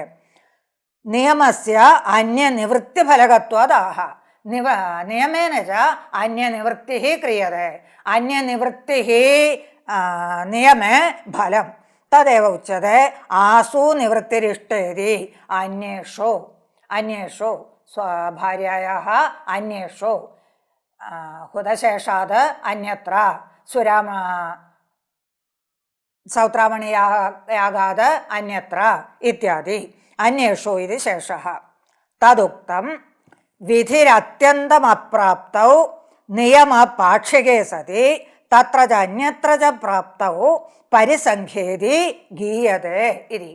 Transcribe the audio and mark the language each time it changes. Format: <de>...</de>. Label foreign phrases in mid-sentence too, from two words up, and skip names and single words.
<sa>नियमस्य अन्यनिवृत्तिफलकत्वादाह, नियमेन च अन्यनिवृत्तिः क्रियते। अन्यनिवृत्तिः नियमे फलं। तदेव उच्यते आसु निवृत्तिरिष्टेति अन्येषु ഭാര്യായാः അന്യേഷു ഹുതശേഷാത് അന്യത്ര സൗത്രാമണിയാഗാത് അന്യത്ര ഇത്യാദി അന്യേഷു ഇത് ശേഷഃ. തദുക്തം വിധിരത്യന്തമപ്രാപ്തൗ നിയമപാക്ഷികേ സതി തത്ര ച അന്യത്ര ച പ്രാപ്തൗ പരിസംഖ്യേതി ഗീയതേ ഇതി.</sa>